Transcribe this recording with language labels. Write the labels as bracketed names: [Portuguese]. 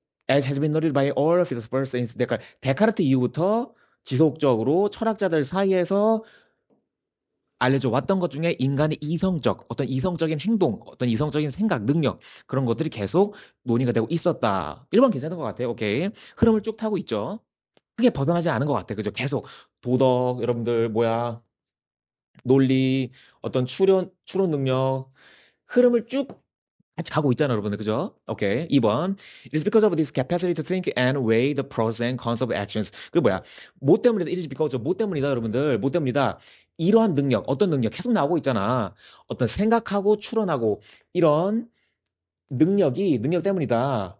[English] As has been noted by all philosophers since [Korean] 데카르트 이후부터 지속적으로 철학자들 사이에서 알려져 왔던 것 중에 인간의 어떤 이성적인 행동, 어떤 이성적인 생각, 능력, 그런 것들이 계속 논의가 되고 있었다. 1번 괜찮은 것 같아요. 오케이. 흐름을 쭉 타고 있죠. 크게 벗어나지 않은 것 같아. 그죠? 계속 도덕, 여러분들, 뭐야, 논리, 어떤 추론 능력, 흐름을 쭉 같이 가고 있잖아, 여러분들. 그죠? 오케이. 2번. [English] It is because of this capacity to think and weigh the pros and cons of actions. [Korean] 그 뭐야? 뭐 때문이다? [English] It is because of [Korean] 뭐 때문이다, 여러분들. 뭐 때문이다? 이러한 능력, 어떤 능력 계속 나오고 있잖아. 어떤 생각하고 추론하고 이런 능력 때문이다.